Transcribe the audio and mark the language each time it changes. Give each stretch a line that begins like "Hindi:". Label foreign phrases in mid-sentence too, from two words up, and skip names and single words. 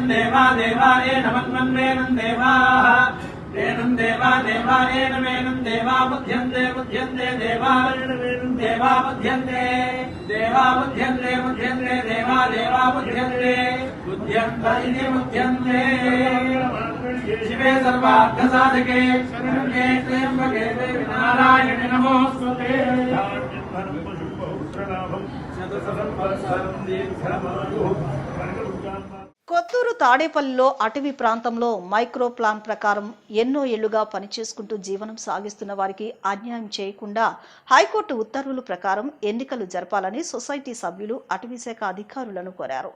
Sanskrit: देवा देवानेनमन्मन्मेनम् देवाः एनम् देवा देवानेनमेनम् देवा बुध्यन्ते बुध्यन्ते देवानेनमेनम् देवा बुध्यन्ते देवा बुध्यन्ते बुध्यन्ते देवा देवा बुध्यन्ते बुध्यन्त इति बुध्यन्ते शिवे सर्वार्थसाधके शरण्ये त्र्यम्बके देवी नारायणे नमोऽस्तुते
Telugu: కొత్తూరు తాడేపల్లిలో అటవీ ప్రాంతంలో
English: micro plan
Telugu: ప్రకారం ఎన్నో ఏళ్లుగా పనిచేసుకుంటూ జీవనం సాగిస్తున్న వారికి అన్యాయం చేయకుండా హైకోర్టు ఉత్తర్వుల ప్రకారం ఎన్నికలు జరపాలని సొసైటీ సభ్యులు అటవీశాఖ అధికారులను కోరారు.